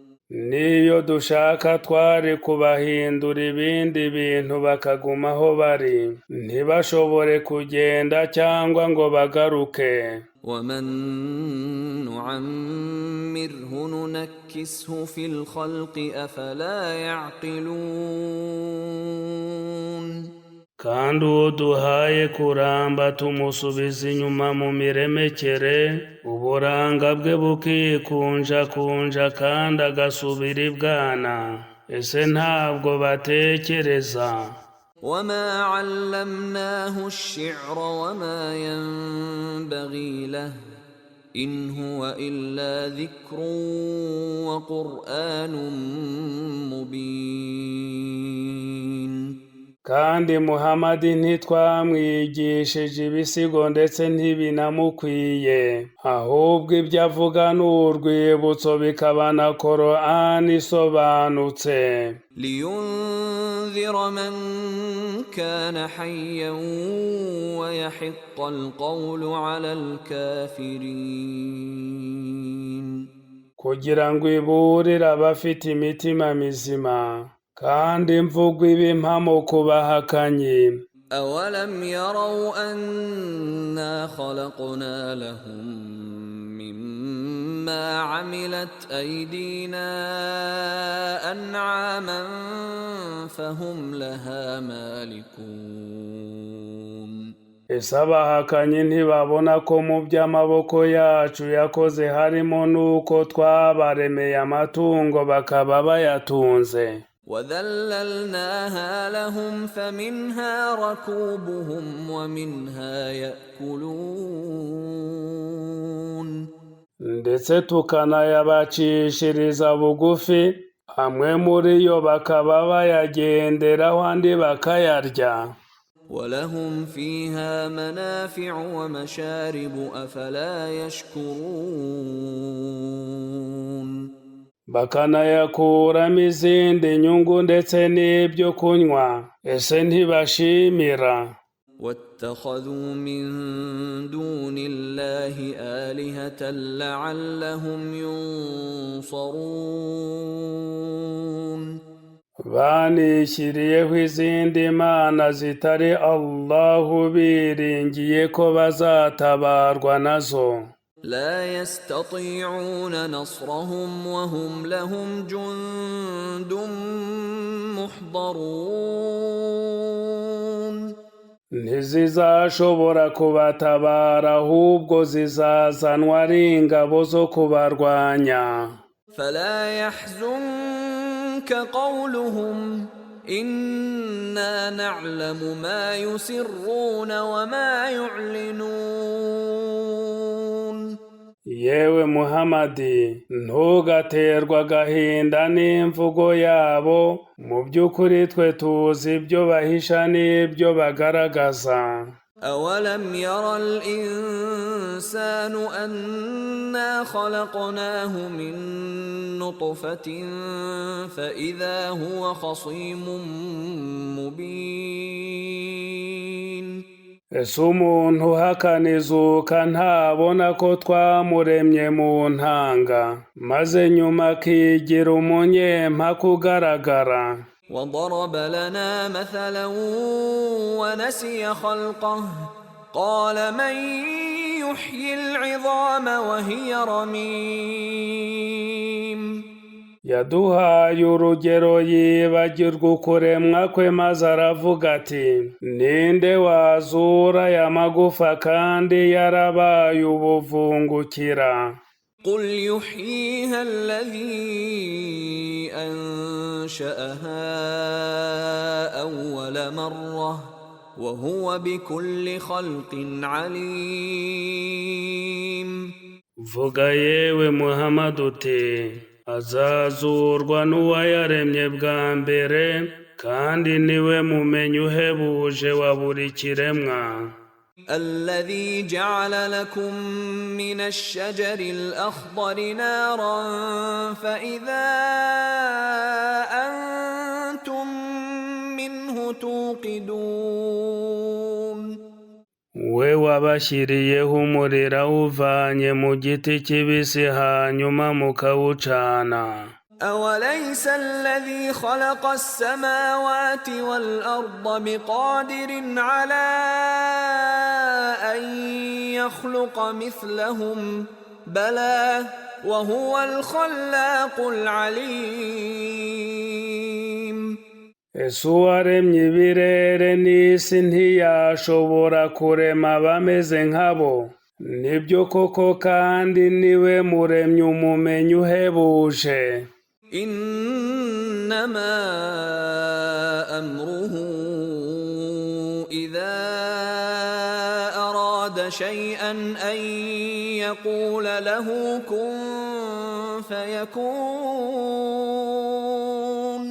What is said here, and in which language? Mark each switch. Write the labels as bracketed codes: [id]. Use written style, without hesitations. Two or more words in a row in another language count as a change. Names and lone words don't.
[rw] niyo dushaka twari kubahindura ibindi bintu bakaguma aho bari, ntibashobore kugenda cyangwa ngo bagaruke. [ar] ومن نعمره ننكسه في الخلق أفلا يعقلون. [rw] kandi uwo duhaye kuramba tumusubiza inyuma mu miremekere, uburanga bwe bukikunjakunja kandi agasubira ibwana, ese ntabwo batekereza? [ar] وما علمناه الشعر وما ينبغي له إن هو إلا ذكر وقرآن مبين. [rw] kandi Muhamadi ntitwamwigishije ibisigo ndetse ntibinamukwiye, ahubwo ibyo avuga ni urwibutso bikaba na Korani isobanutse. [ar] لينذر من كان حيا ويحق القول على الكافرين. [rw] kugira ngo iburire abafite imitima mizima, kandi imvugo ibe impamo ku bahakanyi. [ar] أولم يروا أنا خلقنا لهم مما عملت أيدينا أنعاما فهم لها مالكون. [rw] ese abahakanyi ntibabona ko mu by'amaboko yacu yakoze harimo n'uko twabaremeye amatungo bakaba bayatunze. [ar] وذللناها لهم فمنها ركوبهم ومنها يأكلون. [rw] ndetse tukanayabacishiriza bugufi, amwe muri yo bakaba bayagenderaho andi bakayarya. [ar] ولهم فيها منافع ومشارب أفلا يشكرون. [rw] bakanayakuramo izindi nyungu ndetse n'ibyo kunywa, ese ntibashimira? [ar] واتخذوا من دون الله آلهة لعلهم ينصرون. [rw] banishyiriyeho izindi mana zitari Allahu biringiye ko bazatabarwa nazo. [ar] لا يستطيعون نصرهم وهم لهم جند محضرون. [rw] ntizizashobora kubatabara, ahubwo zizazanwa ari ingabo zo kubarwanya. [ar] فلا يحزنك قولهم إنا نعلم ما يسرون وما يعلنون. [rw] yewe Muhamadi, ntugaterwa agahinda n'imvugo yabo, mu by'ukuri twe tuzi ibyo bahisha n'ibyo bagaragaza. [ar] أولم ير الإنسان أنا خلقناه من نطفة فإذا هو خصيم مبين. [rw] ese umuntu uhakana izuka ntabona ko twamuremye mu ntanga maze nyuma akigira umunyempaka ugaragara. [ar] وضرب لنا مثلا ونسي خلقه قال من يحيي العظام وهي رميم [rw] yaduhaye urugero yibagirwa ukuremwa kwe maze aravuga ati ninde wazura aya magufa kandi yarabaye ubuvungukira. [ar] قل يحييها الذي أنشأها أول مرة وهو بكل خلق عليم. [rw] vuga yewe Muhammad uti azazurwa n'uwayaremye bwa mbere kandi niwe mumenyi uhebuje wa buri kiremwa. [ar] الذي جعل لكم من الشجر الأخضر نارا فإذا أنتم منه توقدون. [rw] we wabashyiriyeho umuriro awuvanye mu giti kibisi hanyuma mukawucana. [ar] أوليس الذي خلق السماوات والأرض بقادر على أن يخلق مثلهم بلى وهو الخلاق العليم. [rw] ese uwaremye ibirere n'isi ntiyashobora kurema abameze nkabo? nibyo koko kandi niwe muremyi umumenyi uhebuje. [ar] إنما أمره إذا أراد شيئا أن يقول له كن فيكون.